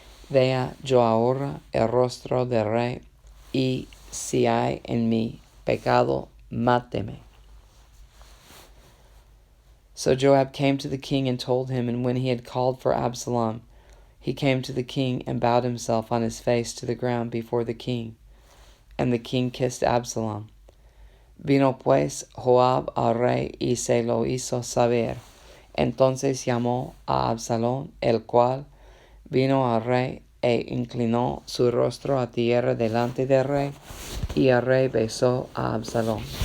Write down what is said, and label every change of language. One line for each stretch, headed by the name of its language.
Spanish: Vea yo ahora el rostro del rey, y si hay en mí pecado, máteme.
English: So Joab came to the king and told him, and when he had called for Absalom, he came to the king and bowed himself on his face to the ground before the king. And the king kissed Absalom.
Spanish: Vino pues Joab al rey y se lo hizo saber. Entonces llamó a Absalom, el cual vino al rey e inclinó su rostro a tierra delante del rey, y el rey besó a Absalom.